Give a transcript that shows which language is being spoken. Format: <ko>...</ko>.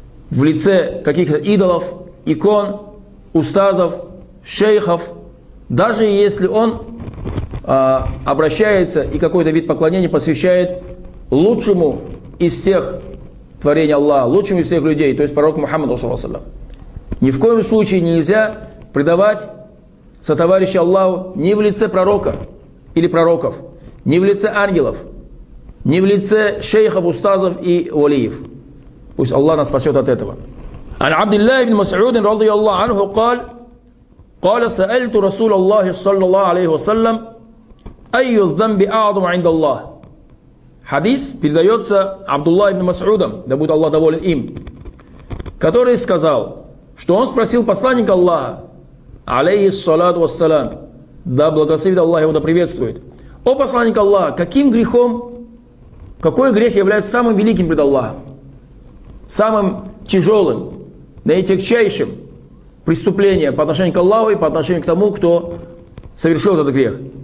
<ru>в лице каких-то идолов, икон, устазов, шейхов, даже если он обращается и какой-то вид поклонения посвящает лучшему из всех творений Аллаха, лучшему из всех людей, то есть пророку Мухаммаду саллаллаху алейхи ва саллям. Ни в коем случае нельзя предавать сотоварища Аллаху ни в лице пророка или пророков, ни в лице ангелов, ни в лице шейхов, устазов и валиев. Пусть Аллах нас спасет от этого.</ru> <ar>عن عبد الله بن مسعود رضي الله عنه قال: قال سألت رسول الله صلى الله عليه وسلم أي الذنب أعظم عند الله.</ar> <ru>Хадис передается Абдуллах ибн Масудом, да будет Аллах доволен им, который сказал, что он спросил посланника Аллаха, алейхиссалату вассалям, да благословит Аллах его, да приветствует: о посланник Аллаха, каким грехом, какой грех является самым великим пред Аллахом, самым тяжелым, наитягчайшим преступлением по отношению к Аллаху и по отношению к тому, кто совершил этот грех?</ru>